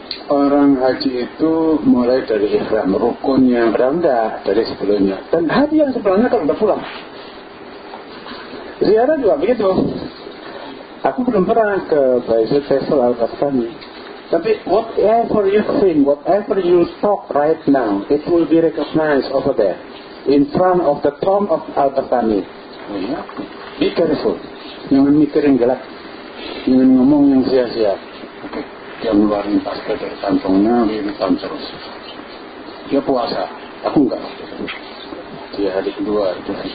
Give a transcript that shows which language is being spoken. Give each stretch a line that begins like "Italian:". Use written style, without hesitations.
Indonesian: orang haji itu mulai dari ihram, rukunnya rendah dari sebelumnya. Dan haji yang sebelumnya kan udah pulang. Ziarah juga begitu. Aku belum pernah ke Baitul Faisal Al-Bastami. Tapi
English: whatever you think, whatever you talk right now, it will be recognized over there. In front of the tomb of Al-Bastami. Be careful.
Indonesian: Jangan mikir yang gelap. Jangan ngomong yang sia-sia. Oke. Dia ngeluarin pasta dari kantongnya, wiritan terus. Dia puasa. Aku enggak. Dia hari kedua itu.